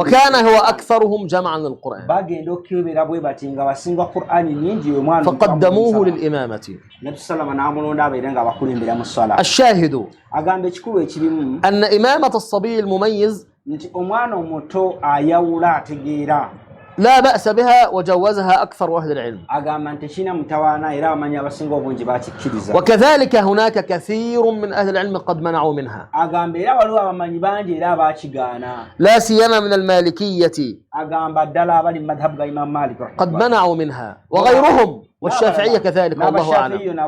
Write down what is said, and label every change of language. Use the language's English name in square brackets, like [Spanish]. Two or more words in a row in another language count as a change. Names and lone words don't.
[Arabic] وكان هو أكثرهم جمعا للقرآن, [Ganda] bagenda okukebera bwe bati nga basinga Qur'ani nyingi we mwana [Arabic] فقدموه للإمامة. [Ganda] Nabbi sallallahu n'amulonda abeere nga bakulembera mu swala. [Arabic] Ashahidu [Ganda] agamba ekikulu ekirimu [Arabic] أن إمامة الصبي المميز [Ganda] nti omwana omuto ayawula ategeera [Arabic] لا بأس بها وجوزها أكثر أهل العلم. وكذلك هناك كثير من أهل العلم قد منعوا منها، لا سيما من المالكية قد منعوا منها وغيرهم والشافعية كذلك والله أعلم.